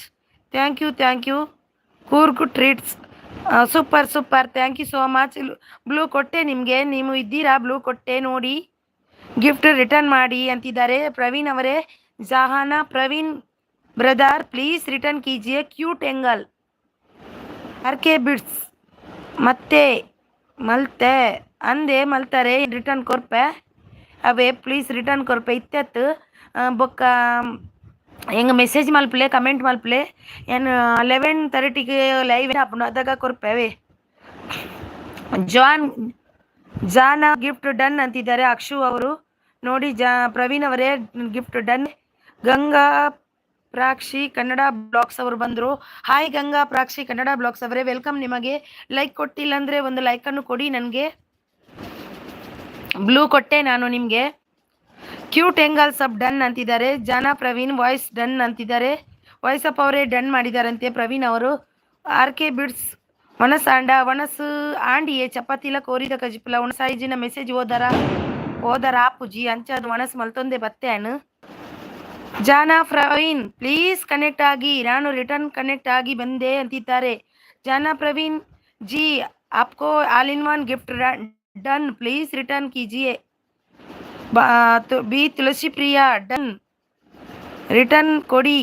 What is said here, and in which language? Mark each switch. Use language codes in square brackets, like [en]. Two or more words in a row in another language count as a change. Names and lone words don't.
[en] Thank you Coorg Treats super thank you so much. [kn] ಬ್ಲೂ ಕೊಟ್ಟೆ ನಿಮಗೆ. ನೀವು ಇದ್ದೀರಾ? ಬ್ಲೂ ಕೊಟ್ಟೆ ನೋಡಿ. ಗಿಫ್ಟ್ ರಿಟರ್ನ್ ಮಾಡಿ ಅಂತಿದ್ದಾರೆ. [en] ಪ್ರವೀಣ್ ಅವರೇ ಜಹಾನಾ ಪ್ರವೀಣ್ brother please return ಕೀಜಿಯೇ. [tcy] ಕ್ಯೂಟ್ ಎಂಗಲ್ ಆರ್ ಕೆ ಬಿಟ್ಸ್ ಮತ್ತೆ ಮಲ್ತಾರೆ ರಿಟರ್ನ್ ಕೊರ್ಪೆ ಅವೇ [en] please return [tcy] ಕೊರ್ಪೆ ಇತ್ತೆತ್ತು ಬೊಕ್ಕ ಹೆಂಗೆ ಮೆಸೇಜ್ ಮಲ್ಪಲೆ ಕಮೆಂಟ್ ಮಲ್ಪಲೆ ಏನು 11:30ಗೆ ಲೈವ್ ಅಪ್ನು ಅದಾಗ ಕೊರ್ಪೇವೆ. [kn] ಜಾನಾ [en] gift done [kn] ಅಂತಿದ್ದಾರೆ. ಅಕ್ಷು ಅವರು ನೋಡಿ. ಪ್ರವೀಣ್ ಅವರೇ [en] gift done. [kn] ಗಂಗಾ ಪ್ರಾಕ್ಷಿ ಕನ್ನಡ ಬ್ಲಾಗ್ಸ್ ಅವರು ಬಂದರು. ಹಾಯ್ ಗಂಗಾ ಪ್ರಾಕ್ಷಿ ಕನ್ನಡ ಬ್ಲಾಗ್ಸ್ ಅವರೇ ವೆಲ್ಕಮ್. ನಿಮಗೆ ಲೈಕ್ ಕೊಟ್ಟಿಲ್ಲ ಅಂದರೆ ಒಂದು ಲೈಕನ್ನು ಕೊಡಿ ನನಗೆ. ಬ್ಲೂ ಕೊಟ್ಟೆ ನಾನು ನಿಮಗೆ. ಕ್ಯೂಟ್ ಎಂಗಲ್ [en] sub done [kn] ಅಂತಿದ್ದಾರೆ. ಜಾನಾ ಪ್ರವೀಣ್ [en] voice done [kn] ಅಂತಿದ್ದಾರೆ. ವಾಯ್ಸ್ ಅಪ್ ಅವರೇ ಡನ್ ಮಾಡಿದಾರಂತೆ ಪ್ರವೀಣ್ ಅವರು. [tcy] ಆರ್ ಕೆ ಬಿಡ್ಸ್ ವನಸ್ ಆಂಡಿಯೇ ಚಪಾತಿಲ ಕೋರಿದ ಕಜಿಪುಲ ಉಣಸಾಯಿಜಿನ ಮೆಸೇಜ್ ಓದರ ಪುಜಿ ಅಂಚದು ವನಸ್ ಮಲ್ತೊಂದೆ ಬತ್ತೆ ಅಣ್ಣು. [kn] ಜಾನಾ ಪ್ರವೀಣ್ [en] please connect [kn] ಆಗಿ. ನಾನು [en] return connect [kn] ಆಗಿ ಬಂದೆ ಅಂತಿದ್ದಾರೆ. [hi] ಜಾನಾ ಪ್ರವೀಣ್ जी आपको [en] all in one gift done please return [hi] कीजिए. [kn] ಬಿ ತುಳಸಿ ಪ್ರಿಯಾ [en] done return [kn] ಕೊಡಿ.